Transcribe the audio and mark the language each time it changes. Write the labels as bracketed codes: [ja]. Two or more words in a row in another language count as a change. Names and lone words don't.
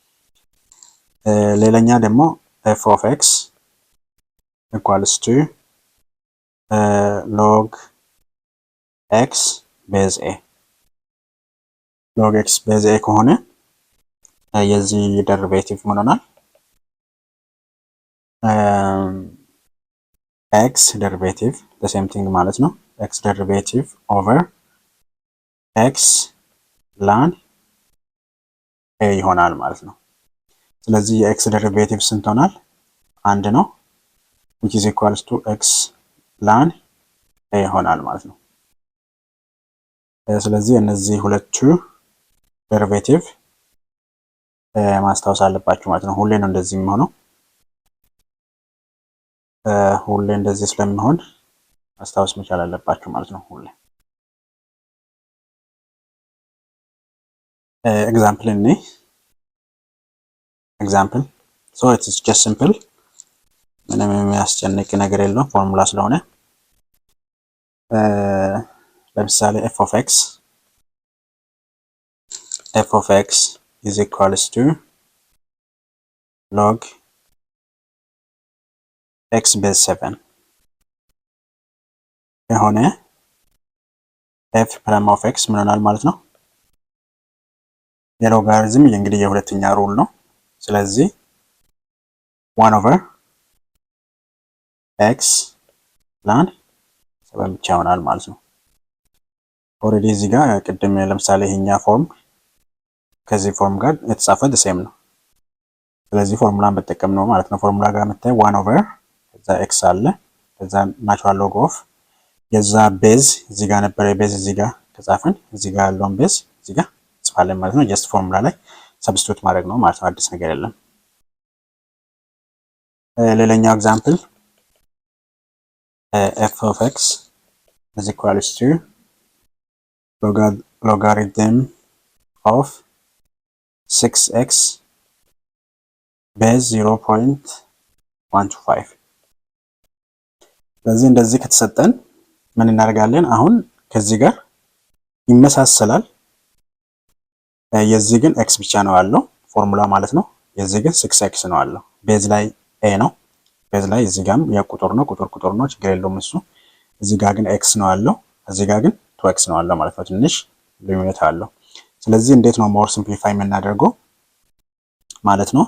[am] ሌላኛ ደግሞ [en] f of x equals to log x base a። log x base a [am] ከሆነ የዚህ ደሪቬቲቭ ምን ሆናል? [en] x derivative the same thing [am] ማለት ነው። [en] x derivative over x ln a [am] ይሆናል ማለት ነው። ስለዚህ የኤክስ ደሪቬቲቭ ስንት ሆናል? አንድ ነው [en] which is equals to x ln a [am] ይሆናል ማለት ነው። ስለዚህ እነዚህ ሁለቱ ደሪቬቲቭ ማስታወስ አለባችሁ ማለት ነው። ሁሌ ነው እንደዚህ የሚሆነው። ሁሌ እንደዚህ ስለሚሆን ማስታወስ መቻል አለባችሁ ማለት ነው። ሁሌ [en] example example so it is just simple [am] ምንም የሚያስጨንቅ ነገር የለውም ፎርሙላ ስለሆነ። ለምሳሌ f [en] of x is equals to log x base 7 የሆነ f prime of x [am] ምን ሆናል ማለት ነው? የሎጋሪዝም እንግዲህ የሁለተኛ ሩል ነው። ስለዚህ [en] 1 over x ln 7 [am] ብቻ ይሆናል ማለት ነው። ኦልሬዲ እዚህ ጋር ቅድም ለምሳሌ ይሄኛ ፎርም ከዚህ ፎርም ጋር የተጻፈ ሴም ነው። ስለዚህ ፎርሙላን በተጠቀም ነው ማለት ነው። ፎርሙላ ጋር መጣይ 1 ኦቨር ከዛ ኤክስ አለ ከዛ [en] natural log of [am] የዛ ቤዝ እዚህ ጋር ነበር። ቤዝ እዚህ ጋር ከጻፈን እዚህ ጋር ያለውን ቤዝ እዚህ ጋር ጽፋለን ማለት ነው። ጀስት ፎርሙላ ላይ ሰብስቲቱት ማድረግ ነው ማለት ነው። አዲስ ነገር የለም። [en] ሌላኛው ኤግዛምፕል f of x is equals to logarithm of 6x base 0.125 [am] ስለዚህ እንደዚህ ከተሰጠን ምን እናደርጋለን? አሁን ከዚህ ጋር ይመሳሰላል። የዚህ ግን x ብቻ ነው ያለው ፎርሙላ ማለት ነው። የዚህ ግን 6x ነው ያለው። ቤዝ ላይ a ነው። ቤዝ ላይ እዚህ ጋርም የቁጥር ነው ቁጥር ነው ችግር የለውም እሱ። እዚህ ጋር ግን x ነው ያለው፣ እዚህ ጋር ግን 2x ነው ያለው ማለት ነው። ትንሽ ልዩነት አለው። ስለዚህ እንዴት ነው [en] more simplify [am] የምናደርገው ማለት ነው?